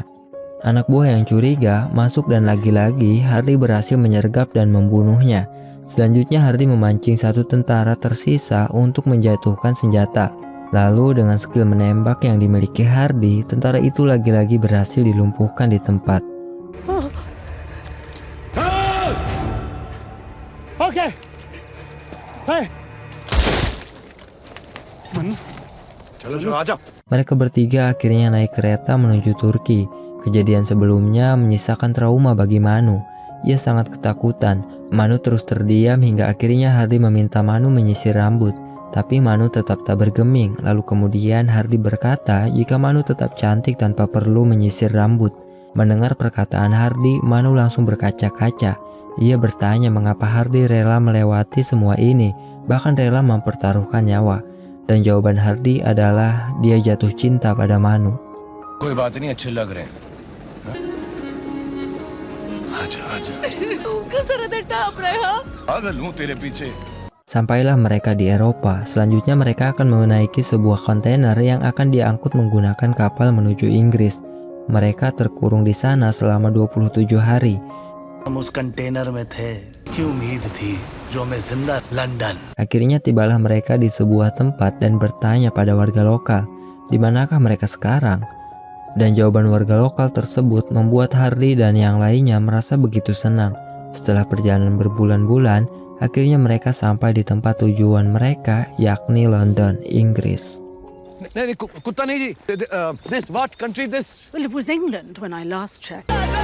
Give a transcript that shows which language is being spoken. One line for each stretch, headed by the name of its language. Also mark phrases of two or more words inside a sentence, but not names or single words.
Indonesian: Anak buah yang curiga masuk dan lagi-lagi Hardy berhasil menyergap dan membunuhnya. Selanjutnya Hardy memancing 1 tentara tersisa untuk menjatuhkan senjata. Lalu dengan skill menembak yang dimiliki Hardy, tentara itu lagi-lagi berhasil dilumpuhkan di tempat.
English: Okay. Hey.
Hindi: चलो आजा।
Indonesian: Mereka bertiga akhirnya naik kereta menuju Turki. Kejadian sebelumnya menyisakan trauma bagi Manu. Ia sangat ketakutan. Manu terus terdiam hingga akhirnya Hardy meminta Manu menyisir rambut. Tapi Manu tetap tak bergeming. Lalu kemudian Hardy berkata jika Manu tetap cantik tanpa perlu menyisir rambut. Mendengar perkataan Hardy, Manu langsung berkaca-kaca. Ia bertanya mengapa Hardy rela melewati semua ini, bahkan rela mempertaruhkan nyawa. Dan jawaban Hardy adalah dia jatuh cinta pada Manu.
Hindi: कोई बात नहीं, अच्छे लग रहे हैं। आजा आजा। पागल हूँ तेरे पीछे।
Indonesian: Sampailah mereka di Eropa. Selanjutnya mereka akan menaiki sebuah kontainer yang akan diangkut menggunakan kapal menuju Inggris. Mereka terkurung di sana selama 27 hari.
Hindi: हम उस कंटेनर में थे कि उम्मीद थी जो हमें जिंदा लंदन।
Indonesian: Akhirnya tibalah mereka di sebuah tempat dan bertanya pada warga lokal, di manakah mereka sekarang? Dan jawaban warga lokal tersebut membuat Hardy dan yang lainnya merasa begitu senang. Setelah perjalanan berbulan-bulan, akhirnya mereka sampai di tempat tujuan mereka, yakni London, Inggris.
Hindi: नहीं कुत्ता नहीं जी।
English: This what country this? Well, it was England when I last checked.